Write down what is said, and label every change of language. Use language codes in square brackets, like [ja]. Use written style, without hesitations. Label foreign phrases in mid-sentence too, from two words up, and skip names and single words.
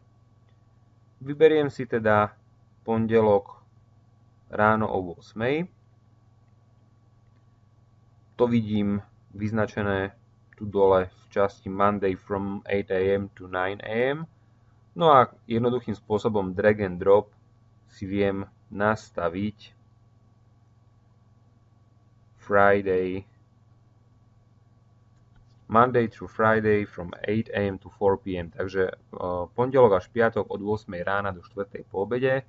[sk] Vyberiem si teda pondelok ráno o 8. To vidím vyznačené tu dole v časti [en] Monday from 8 AM to 9 AM. [sk] No a jednoduchým spôsobom [en] drag and drop [sk] si viem nastaviť [en] Monday through Friday from 8 AM to 4 PM. [sk] Takže pondelok až piatok od 8 rána do 4. po obede.